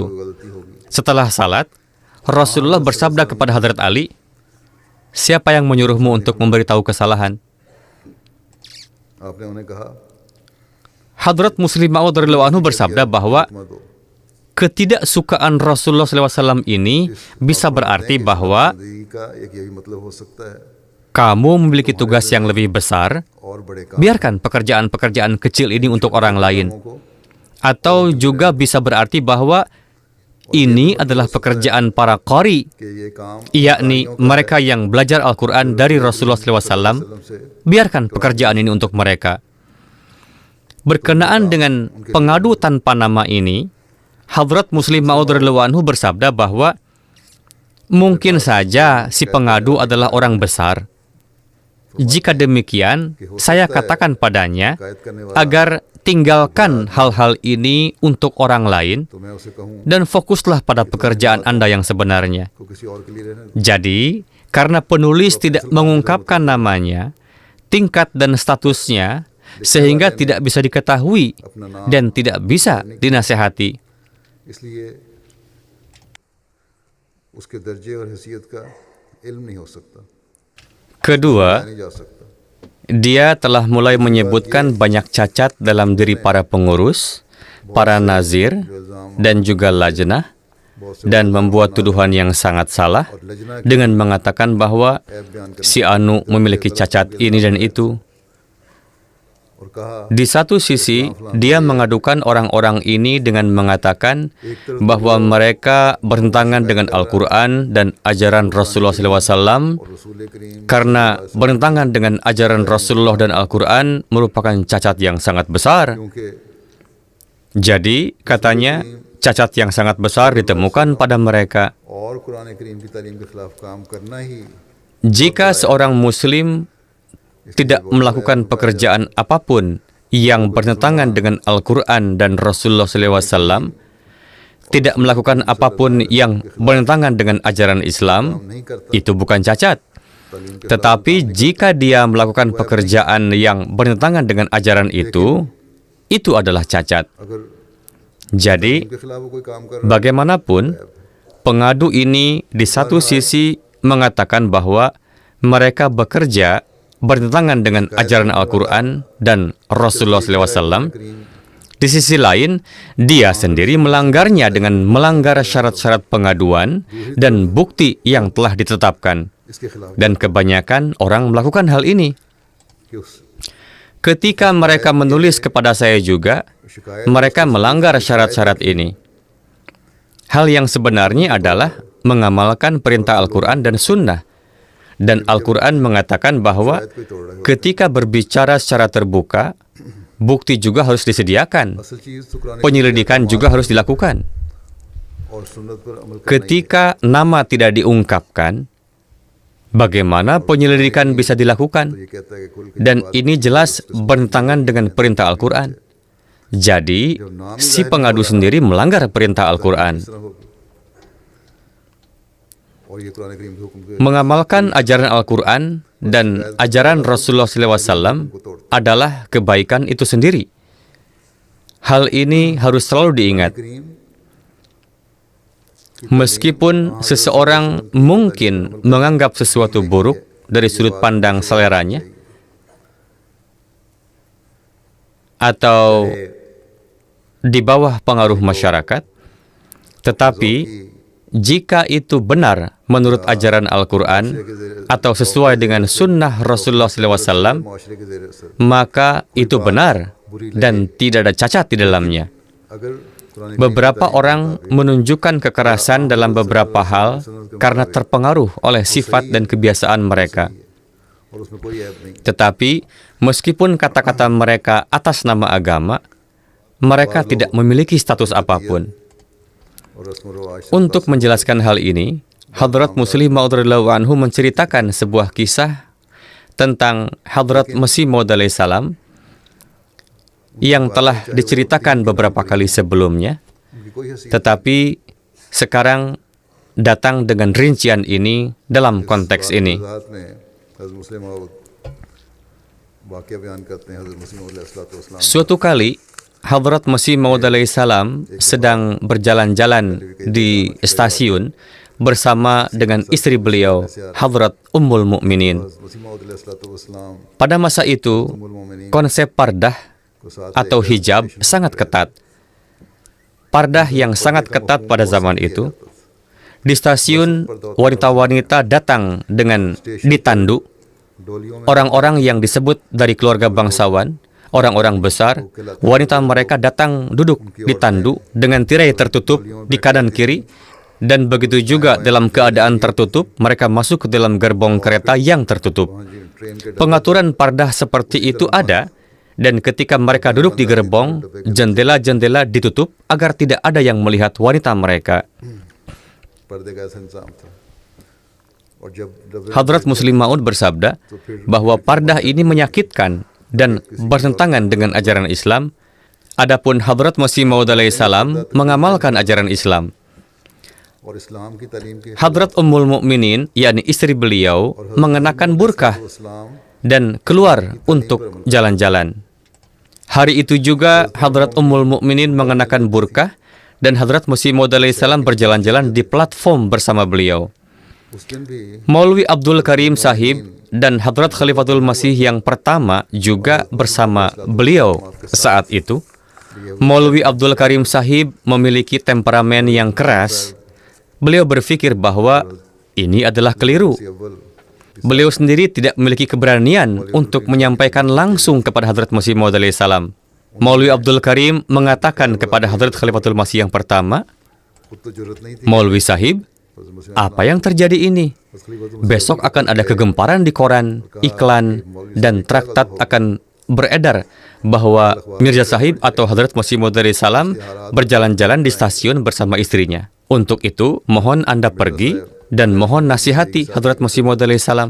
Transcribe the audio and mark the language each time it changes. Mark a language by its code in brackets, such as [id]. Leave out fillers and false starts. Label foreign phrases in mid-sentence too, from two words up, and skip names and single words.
[ur] غلطی ہوگی, [id] Setelah salat, Rasulullah bersabda kepada Hadrat Ali, "Siapa yang menyuruhmu untuk memberitahu kesalahan?" [ur] آپ نے انہیں کہا [id] Hadrat Muslim Maud [ar] رضي الله عنه [id] bersabda bahwa [ur] "مت دو", [id] ketidaksukaan Rasulullah SAW ini bisa berarti bahwa [ur] زندگی کا ایک یہ بھی مطلب ہو سکتا ہے [id] kamu memiliki tugas yang lebih besar. [ur] اور بڑے کام [id] Biarkan pekerjaan-pekerjaan kecil ini untuk orang lain. [ur] को [id] Atau juga bisa berarti bahwa ini adalah pekerjaan para qari, [ur] کہ یہ کام [id] yakni mereka yang belajar Al-Quran dari Rasulullah SAW. [ur] से [id] Biarkan pekerjaan ini untuk mereka. Berkenaan dengan pengadu tanpa nama ini, Hadrat Muslim Maud [ar] رضي الله عنه [id] bersabda bahwa mungkin saja si pengadu adalah orang besar. Jika demikian, saya katakan padanya [ur] شکایت کرنے والا [id] agar tinggalkan hal-hal ini untuk orang lain [ur] تو میں اسے کہوں [id] dan fokuslah pada pekerjaan Anda yang sebenarnya. [ur] کو کسی اور کے لیے رہنے دو. [id] Jadi, karena penulis tidak mengungkapkan namanya, tingkat dan statusnya, sehingga tidak bisa diketahui [ur] اپنا نام [id] dan tidak bisa dinasehati. [ur] اس لیے اس کے درجے اور حیثیت کا علم نہیں ہو سکتا, [id] Kedua, [ur] نہیں جا سکتا. [id] dia telah mulai menyebutkan banyak cacat dalam diri para pengurus, para nazir, dan juga lajnah, dan membuat tuduhan yang sangat salah [ur] اور لجنہ [id] dengan mengatakan bahwa [ur] عیب بیان کرنے [id] si Anu memiliki cacat ini dan itu. [ur] اور کہا [id] Di satu sisi, dia mengadukan orang-orang ini dengan mengatakan bahwa mereka bertentangan dengan Al-Quran dan ajaran Rasulullah SAW, [ur] اور رسول کریم [id] karena bertentangan dengan ajaran Rasulullah dan Al-Quran merupakan cacat yang sangat besar. [ur] क्योंकि [id] Jadi, katanya, cacat yang sangat besar ditemukan pada mereka. [ur] اور قرآن کریم کی تعلیم کے خلاف کام کرنا ہی [id] Jika seorang Muslim tidak melakukan pekerjaan apapun yang bertentangan dengan Al-Quran dan Rasulullah SAW, tidak melakukan apapun yang bertentangan dengan ajaran Islam, [ur] نہیں کرتا, [id] itu bukan cacat. [ur] تعلیم کے [id] Tetapi jika dia melakukan pekerjaan yang bertentangan dengan ajaran itu adalah cacat. [ur] अगर [id] Jadi, [ur] ان کے خلاف وہ کوئی کام کر رہا [id] bagaimanapun, pengadu ini di satu sisi mengatakan bahwa mereka bekerja bertentangan dengan ajaran Al-Quran dan Rasulullah SAW. Di sisi lain, dia sendiri melanggarnya dengan melanggar syarat-syarat pengaduan dan bukti yang telah ditetapkan. [ur] اس کے خلاف [id] Dan kebanyakan orang melakukan hal ini. [ur] کہ اس [id] Ketika mereka menulis kepada saya juga, [ur] शिकायत [id] mereka melanggar syarat-syarat ini. Hal yang sebenarnya adalah mengamalkan perintah Al-Quran dan Sunnah. Dan Al-Quran mengatakan bahwa [ur] کوئی توڑ رہا ہے, [id] ketika berbicara secara terbuka, bukti juga harus disediakan. [ur] اصل چیز تو قرآن [id] Penyelidikan juga harus dilakukan. [ur] اور سنت پر عمل کرنا ہی ہے. [id] Ketika nama tidak diungkapkan, bagaimana penyelidikan bisa [ur] तो [id] dilakukan? [ur] یہ کہتا ہے کہ کل کے [id] Dan ini jelas bertentangan dengan perintah Al-Quran. Jadi, si pengadu sendiri melanggar perintah Al-Quran. [ur] اس طرح ہوگی. اور یہ قرآن کریم کے حکم کے [id] Mengamalkan ajaran Al-Quran dan ajaran Rasulullah SAW adalah kebaikan itu sendiri. Hal ini harus selalu diingat. [ur] करीम [id] Meskipun seseorang mungkin menganggap sesuatu buruk dari sudut pandang seleranya, atau di bawah pengaruh masyarakat, tetapi jika itu benar menurut ajaran Al-Quran atau sesuai dengan sunnah Rasulullah SAW, [ur] معاشرے کے زیر اثر [id] maka itu benar dan tidak ada cacat di dalamnya. [ur] اگر قرآن [id] Beberapa orang menunjukkan kekerasan dalam beberapa hal karena terpengaruh oleh sifat dan kebiasaan mereka. [ur] اور اس میں کوئی عیب نہیں [id] Tetapi, meskipun kata-kata mereka atas nama agama, mereka tidak memiliki status apapun. [ur] اور رسم و رواج سے [id] Untuk menjelaskan hal ini, Hadrat Muslim Maud [ar] رضي الله عنه [id] menceritakan sebuah kisah tentang Hadrat Masih Maud [ar] عليه السلام [id] yang telah diceritakan beberapa kali sebelumnya, [ur] ان کی کوئی حیثیت [id] tetapi sekarang datang dengan rincian ini dalam konteks ini. [ur] وضاحت میں حضرت مسلم موعود واقعہ بیان کرتے ہیں حضرت مسلم موعود علیہ السلام [id] Suatu kali, Hadrat Masih Maud [ar] عليه السلام [id] sedang berjalan-jalan di stasiun bersama dengan istri beliau, Hadrat Ummul Mukminin. [ur] حضرت مسلم موعود علیہ السلام [id] Pada masa itu, [ur] ام المومنین [id] konsep pardah [ur] کو ساتھ [id] atau hijab sangat ketat. Pardah yang sangat ketat pada zaman itu. Di stasiun, wanita-wanita datang dengan ditandu. [ur] ڈولیوں میں [id] Orang-orang yang disebut dari keluarga bangsawan, orang-orang besar, wanita mereka datang duduk ditandu dengan tirai tertutup di kanan kiri, dan begitu juga dalam keadaan tertutup, mereka masuk ke dalam gerbong kereta yang tertutup. [ur] ٹرین کے [id] Pengaturan pardah seperti itu ada, dan ketika mereka duduk di gerbong, jendela-jendela ditutup agar tidak ada yang melihat wanita mereka. [ur] پردے کا ایسا انتظام تھا اور جب [id] Hadrat Muslim Maud bersabda bahwa pardah ini menyakitkan dan bertentangan dengan ajaran Islam. Adapun Hadrat Masih Maud [ar] عليه السلام [id] mengamalkan ajaran Islam. [ur] اور اسلام کی تعلیم کے [id] Hadrat Ummul Mukminin, yakni istri beliau, mengenakan burkah [ur] इस्लाम [id] dan keluar untuk jalan-jalan. Hari itu juga Hadrat Ummul Mukminin mengenakan burkah dan Hadrat Masih Maud [ar] عليه السلام [id] berjalan-jalan di platform bersama beliau. [ur] اس دن بھی [id] Maulwi Abdul Karim Sahib dan Hadrat Khalifatul Masih yang pertama juga bersama beliau saat itu. Maulwi Abdul Karim Sahib memiliki temperamen yang keras. Beliau berpikir bahwa ini adalah keliru. [ur] अव्वल [id] Beliau sendiri tidak memiliki keberanian untuk menyampaikan langsung kepada Hadrat Masih Maud [ar] عليه السلام. [id] Maulwi Abdul Karim mengatakan kepada Hadrat Khalifatul Masih yang pertama, [ur] خود تو ضرورت نہیں تھی [id] Maulwi Sahib, apa yang terjadi ini? Besok akan ada kegemparan di koran, iklan, dan traktat akan beredar bahwa Mirza Sahib atau Hadrat Masih Maud [ar] عليه السلام [id] berjalan-jalan di stasiun bersama istrinya. Untuk itu, mohon Anda pergi dan mohon nasihati Hadrat Masih Maud [ar] عليه السلام.